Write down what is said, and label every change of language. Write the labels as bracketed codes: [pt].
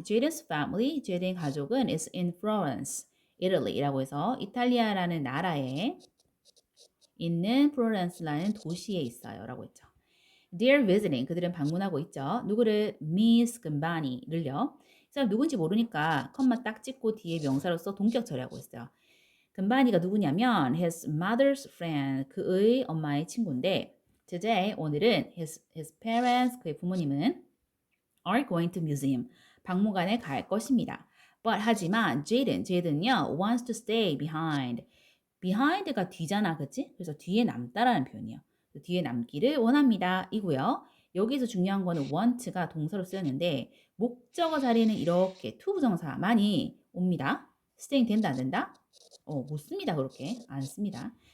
[ko] Jaden's family, 제든 가족은 [en] is in Florence, Italy [ko] 라고 해서 이탈리아라는 나라에 있는 플로렌스라는 도시에 있어요라고 했죠. [en] They're visiting. [ko] 그들은 방문하고 있죠. 누구를? Miss 금바니를요. 이 사람 누군지 모르니까 컴마 딱 찍고 뒤에 명사로서 동격 처리하고 있어요. 금바니가 누구냐면 [en] his mother's friend. [ko] 그의 엄마의 친구인데 today 오늘은 his parents 그의 부모님은 [en] are going to museum. [ko] 박물관에 갈 것입니다. [en] But [ko] 하지만 [en] Jaden요 wants to stay behind. [ko] behind가 뒤잖아, 그치? 그래서 뒤에 남다라는 표현이에요. 뒤에 남기를 원합니다. 이고요. 여기서 중요한 거는 want가 동사로 쓰였는데 목적어 자리는 이렇게 to 부정사 많이 옵니다. staying 된다 안 된다? 못 씁니다. 그렇게 안 씁니다.